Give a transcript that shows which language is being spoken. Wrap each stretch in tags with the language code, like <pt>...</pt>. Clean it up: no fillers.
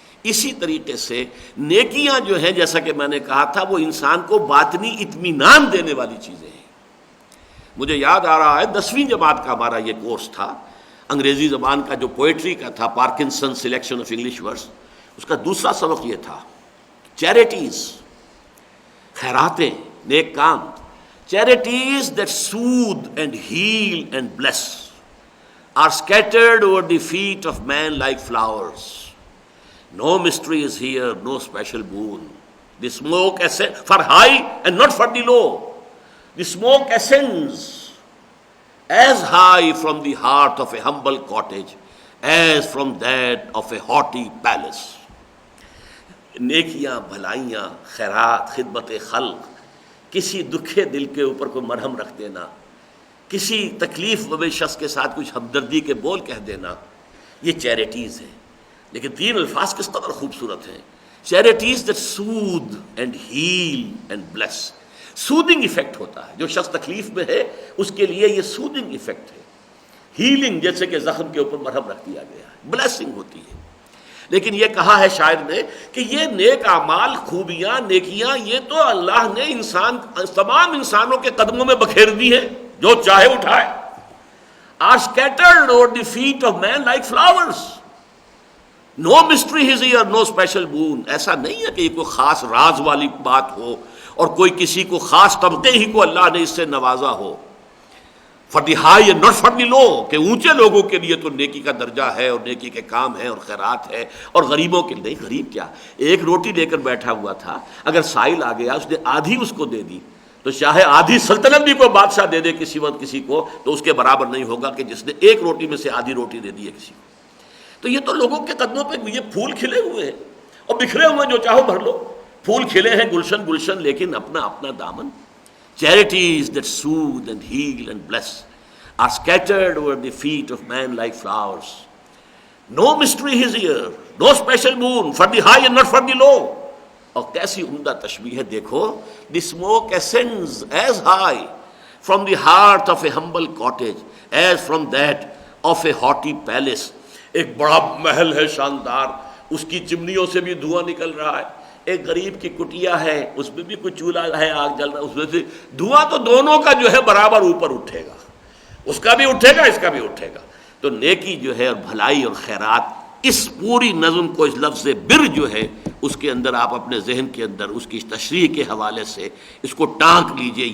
<ur>اسی طریقے سے نیکیاں جو ہیں جیسا کہ میں نے کہا تھا وہ انسان کو باطنی اطمینان دینے والی چیزیں ہیں. مجھے یاد آ رہا ہے 10ویں جماعت کا ہمارا یہ کورس تھا، انگریزی زبان کا جو پوئٹری کا تھا، Parkinson selection of English words, اس کا دوسرا سبق یہ تھا charities, خیراتیں، neck com.</ur> <en>Charities that soothe and heal and bless are scattered over the feet of man like flowers. No mystery is here, no special boon. The smoke ascends for high and not for the low. The smoke ascends as high from the heart of a humble cottage as from that of a haughty palace.</en> <ur>نیکیاں، بھلائیاں، خیرات، خدمت خلق، کسی دکھے دل کے اوپر کوئی مرہم رکھ دینا، کسی تکلیف زدہ شخص کے ساتھ کچھ ہمدردی کے بول کہہ دینا، یہ چیریٹیز ہیں. لیکن 3 الفاظ کس قدر خوبصورت ہیں.</ur> <en>Charities that soothe and heal and bless.</en> <ur>Soothing effect ہوتا ہے، جو شخص تکلیف میں ہے اس کے لیے یہ سودنگ ایفیکٹ ہے. ہیلنگ جیسے کہ زخم کے اوپر مرہم رکھ دیا گیا ہے، بلیسنگ ہوتی ہے. لیکن یہ کہا ہے شاعر نے کہ یہ نیک اعمال، خوبیاں، نیکیاں، یہ تو اللہ نے تمام انسانوں کے قدموں میں بکھیر دی ہیں، جو چاہے اٹھائے.</ur> <en>are scattered over the feet of man like flowers. No mystery is here, no special boon.</en> <ur>ایسا نہیں ہے کہ یہ کوئی خاص راز والی بات ہو اور کوئی کسی کو خاص طبقے ہی کو اللہ نے اس سے نوازا ہو.</ur> <en>For the high and not for the low,</en> <ur>کہ اونچے لوگوں کے لیے تو نیکی کا درجہ ہے اور نیکی کے کام ہے اور خیرات ہے، اور غریبوں کے لیے نہیں. غریب کیا، ایک روٹی لے کر بیٹھا ہوا تھا، اگر سائل آ گیا اس نے آدھی اس کو دے دی تو چاہے آدھی سلطنت بھی کوئی بادشاہ دے دے کسی وقت کسی کو تو اس کے برابر نہیں ہوگا کہ جس نے ایک روٹی میں سے آدھی روٹی دے دی ہے کسی کو. تو یہ تو لوگوں کے قدموں پہ یہ پھول کھلے ہوئے ہیں اور بکھرے ہوئے، جو چاہو بھر لو. پھول کھلے ہیں گلشن گلشن، لیکن اپنا اپنا دامن.</ur> <en>Charities that soothe and heal and bless are scattered over the feet of man like flowers. No mystery is here, no special moon for the high and not for the low.</en> <ur>اور کیسی عمدہ تشبیہ ہے دیکھو.</ur> <en>The smoke ascends as high from the heart of a humble cottage as from that of a haughty palace.</en> <ur>ایک بڑا محل ہے شاندار، اس کی چمنیوں سے بھی دھواں نکل رہا ہے. ایک غریب کی کٹیا ہے، اس میں بھی کوئی چولہا ہے، آگ جل رہا ہے، اس میں سے دھواں تو دونوں کا جو ہے برابر اوپر اٹھے گا، اس کا بھی اٹھے گا، اس کا بھی اٹھے گا. تو نیکی جو ہے اور بھلائی اور خیرات، اس پوری نظم کو اس لفظ بر جو ہے اس کے اندر آپ اپنے ذہن کے اندر اس کی تشریح کے حوالے سے اس کو ٹانک لیجئے.</ur>